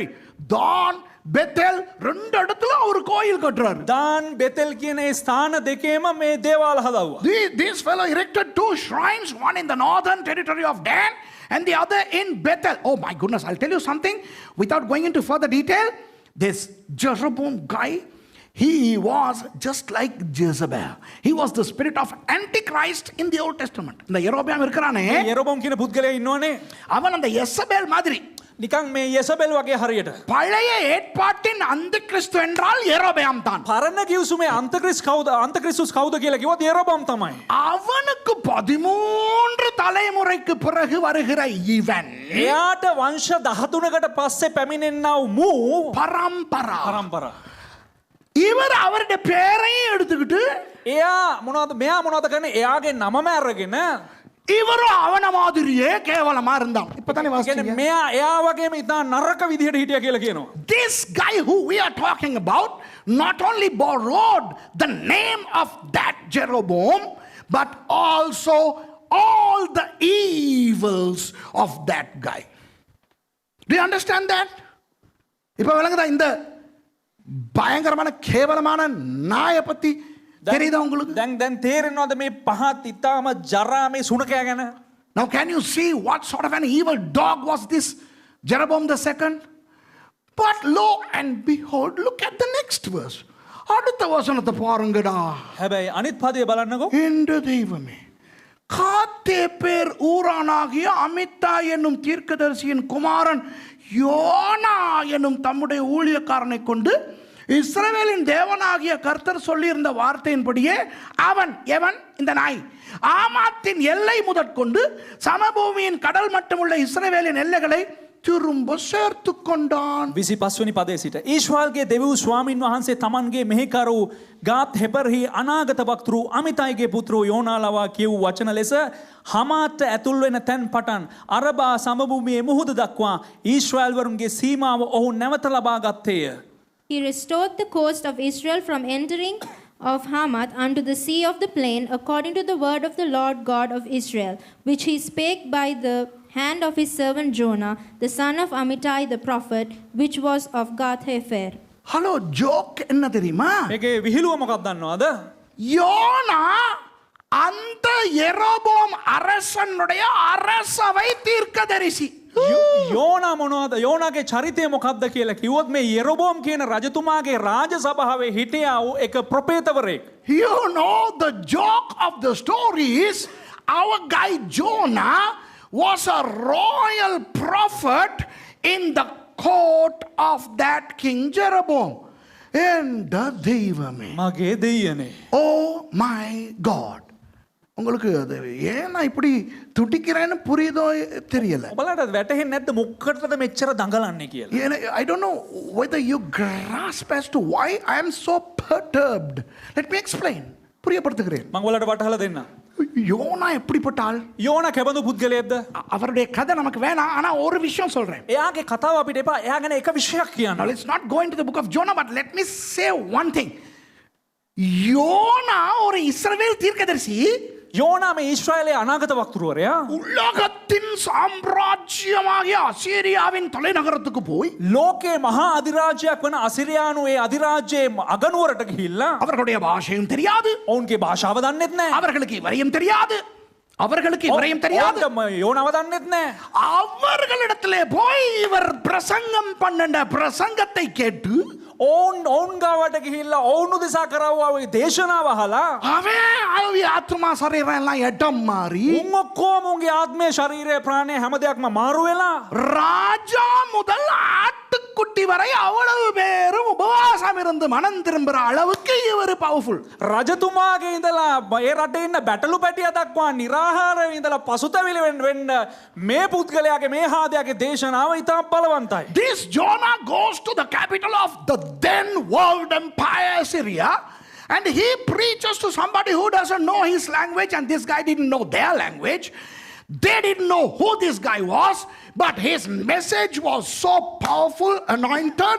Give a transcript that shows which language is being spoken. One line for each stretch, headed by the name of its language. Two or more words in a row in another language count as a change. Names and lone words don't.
Tamil: Dan, Bethel, ரெண்டு இடத்துல ஒரு கோயில் கட்டுறாரு.
Sinhala: දාන් බෙතෙල් කියන ඒ ස්ථාන දෙකේම මේ දේවාල හදවුවා.
English: This fellow erected 2 shrines, one in the northern territory of Dan and the other in Bethel. Oh my goodness, I'll tell you something without going into further detail. This Jeroboam guy, he was just like Jezebel. He was the spirit of Antichrist in the Old Testament.
Tamil: இந்த யெரொபெயாம் இருக்கிறானே,
Sinhala: යෙරොබෝම් කියන පුද්ගලයා ඉන්නවනේ.
Tamil: அவன் அந்த யெசபேல் மாதிரி.
Sinhala: නිකන් මේ යෙසබෙල් වගේ හරියට.
Tamil: பழைய ஏற்பாட்டின் அந்திகிறிஸ்து என்றால் யெரொபெயாம் தான்.
Sinhala: පරණ කිව්සුමේ අන්තක්‍රිස්තුස් කවුද කියලා කිව්වොත් යෙරොබෝම් තමයි.
Tamil: அவனுக்கு 13 தலைமுறைக்கு பிறகு வருகிற இவன்,
Sinhala: එයාට වංශ 13කට පස්සේ පැමිණෙන්නා වූ
Tamil: பரம்பரா. இவர் அவருடைய பேரையும் எடுத்துக்கிட்டு
Sinhala: මෙයා මොනවද කරන්නේ? එයාගේ නමම අරගෙන
Tamil: இவரும் அவன மாதிரியே கேவலமா இருந்தான். இப்பதானே வாசிச்சீங்க.
Sinhala: මෙයා එයා වගේම ඉතා නරක විදිහට හිටියා කියලා කියනවා.
English: This guy who we are talking about not only borrowed the name of that Jeroboam, but also all the evils of that guy. Do you understand that?
Tamil: இப்ப விளங்குதா இந்த பயங்கரமான கேவலமான நாயை பத்தி தெரியுதா உங்களுக்கு?
Sinhala: දැන් තේරෙනවද මේ පහත් ඉතාම ජරා මේ සුනකයා ගැන?
English: Now can you see what sort of an evil dog was this Jeroboam the second? But lo and behold, look at the next verse.
Tamil: அடுத்த வசனத்தை பாருங்கடா.
Sinhala: හැබැයි අනිත් පදේ බලන්නකෝ.
Tamil: என்ற தெய்வமே, காத்தேப்பேர் ஊரானாகிய அமித்தாய் என்னும் தீர்க்கதரிசியின் குமாரன் யோனா என்னும் தம்முடைய ஊழியக்காரனை கொண்டு இஸ்ரவேலின் தேவனாகிய கர்த்தர் சொல்லியிருந்த வார்த்தையின்படியே அவன், எவன்? இந்த நாய், ஆமாத்தின் எல்லை முதற்கொண்டு சமபூமியின் கடல் மட்டுமுள்ள இஸ்ரவேலின் எல்லைகளை திரும்ப சேர்த்து கொண்டான்.
Sinhala: 25 වෙනි පදයේ සිට ඊශ්වාල්ගේ දෙවිව් ස්වාමින් වහන්සේ තමන්ගේ මෙහෙකරු ගාත් හෙපර්හි අනාගත වක්තෘ අමිතයිගේ පුත්‍රෝ යෝනා ලවා කියවූ වචන ලෙස හමාත් ඇතුල් වෙන තැන් පටන් අරබා සමභූමියේ මුහුද දක්වා ඊශ්‍රායල්වරුන්ගේ සීමාව ඔහු නැවත ලබා ගත්තේය.
English: He restored the coast of Israel from entering of Hamath unto the sea of the plain, according to the word of the Lord God of Israel, which he spake by the hand of his servant Jonah, the son of Amittai the prophet, which was of Gath-hefer.
Tamil: ஹலோ, ஜோக் என்ன தெரியுமா?
Sinhala: මේකේ විහිළුව මොකක්ද දන්නවද?
Tamil: யோனா அந்த எரோபோம் அரசனுடைய அரசவை தீர்க்கதரிசி.
Sinhala: යෝනා මොනවද? යෝනාගේ චරිතය මොකක්ද කියලා කිව්වොත් මේ යෙරොබෝම් කියන රජතුමාගේ රාජ සභාවේ හිටියා වූ එක ප්‍රොපේතවරයෙක්.
English: You know, the joke of the story is our guy Jonah was a royal prophet in the court of that King Jeroboam.
Tamil: And தெய்வமே,
Sinhala: මගේ දෙයියනේ.
English: oh my God.
Tamil: உங்களுக்கு அது ஏன்னா இப்படி துடிக்கிறேன்னு புரியுதோ தெரியல.
Sinhala: ඔබලට වැටහෙන්නේ නැද්ද මොකටද මෙච්චර දඟලන්නේ කියලා?
English: I don't know whether you grasp as to why I am so perturbed. Let me explain. புரியப்படுத்துகிறேன்.
Sinhala: මම ඔයාලට වටහලා දෙන්න.
Tamil: யோனா எப்படிப்பட்ட ஆள்?
Sinhala: යෝනා කෙබඳු පුද්ගලයෙක්ද?
Tamil: அவருடைய கதை நமக்கு வேணாம், ஆனா ஒரு விஷயம் சொல்றேன்.
Sinhala: එයාගේ කතාව අපිට එපා. එයා ගැන එක විශේෂයක් කියන්න.
English: Now let's not go into the book of Jonah, but let me say one thing.
Tamil: யோனா ஒரு இஸ்ரவேல் தீர்க்கதரிசி.
Sinhala: යෝනා මේ ඊශ්‍රායලයේ අනාගත වක්තෘවරයා.
Tamil: உலகத்தின் சாம்ராஜ்யமாகிய அசீரியாவின் தலைநகரத்துக்கு போய்
Sinhala: ලෝකේ මහා අධිරාජ්‍යයක් වන අසිරියානු ඒ අධිරාජ්‍යයේ අගනුවරට ගිහිල්ලා
Tamil: அவர்களுடைய பாஷையும் தெரியாது,
Sinhala: ඔවුන්ගේ භාෂාව දන්නෙත් නැහැ.
Tamil: அவர்களுக்கு இவரையும் தெரியாது, அவர்களுக்கு இவரையும் தெரியாது.
Sinhala: ඔවුන්ට යෝනාව දන්නෙත් නැහැ.
Tamil: அவர்களிடத்திலே போய் இவர் பிரசங்கம் பண்ணின பிரசங்கத்தை கேட்டு
Sinhala: ඔවුන් ගාවට ගිහිල්ලා ඔවුන් උදෙසා කරවුවා වගේ දේශනාව අහලා
Tamil: அவன் ஆவி ஆத்மா சரீரம் எல்லாம் இடம் மாறி
Sinhala: උන් ඔක්කොම උන්ගේ ආත්මය ශරීරය ප්‍රාණය හැම දෙයක්ම මාරු වෙලා
Tamil: ராஜா முதல் ஆட்டுக்குட்டி வரை அவ்வளவு பேரும் உபவாசம் இருந்து மனம் திரும்புற அளவுக்கு இவர் பவர்ஃபுல்.
Sinhala: රජතුමාගේ ඉඳලා ඒ රටේ ඉන්න බැටළු පැටියා දක්වා निराහාරව ඉඳලා පසුතැවිලි වෙන්න මේ පුද්ගලයාගේ මේ හාදයාගේ දේශනාව ඉතා බලවන්තයි.
English: This Jonah goes to the capital of the then world empire Syria, and he preaches to somebody who doesn't know his language, and this guy didn't know their language. They didn't know who this guy was, but his message was so powerful, anointed.